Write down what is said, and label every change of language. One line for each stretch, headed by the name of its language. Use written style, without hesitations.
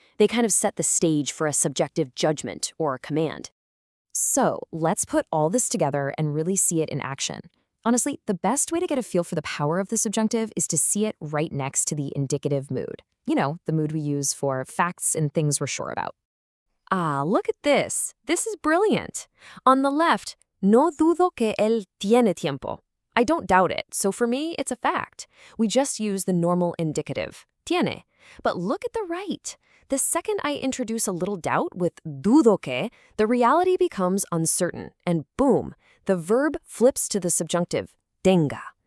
English: They kind of set the stage for a subjective judgment or command. So let's put all this together and really see it in action. Honestly, the best way to get a feel for the power of the subjunctive is to see it right next to the indicative mood. The mood we use for facts and things we're sure about. Ah, look at this. This is brilliant. On the left,
Spanish: no dudo que él tiene tiempo.
English: I don't doubt it, so for me, it's a fact. We just use the normal indicative, tiene. But look at the right. The second I introduce a little doubt with dudo que, the reality becomes uncertain, and boom, the verb flips to the subjunctive, tenga.